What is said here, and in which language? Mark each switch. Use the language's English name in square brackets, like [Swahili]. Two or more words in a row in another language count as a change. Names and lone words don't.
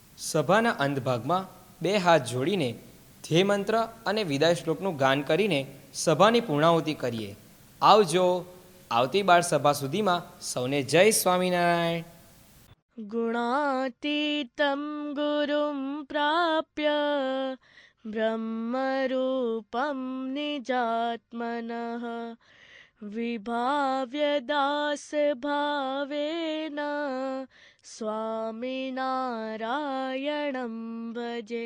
[Gujarati] સભાના અંતભાગમાં બે હાથ જોડીને ધ્યેય મંત્ર અને વિદાય શ્લોકનું ગાન કરીને સભાની પૂર્ણાહુતિ કરીએ. આવજો. આવતી બાળ સભા સુધીમાં સૌને જય સ્વામિનારાયણ. [Sanskrit] गुणातीतं गुरुं प्राप्य ब्रह्मरूपं निजात्मनः विभाव्य दासभावेन स्वामिनारायणं भजे.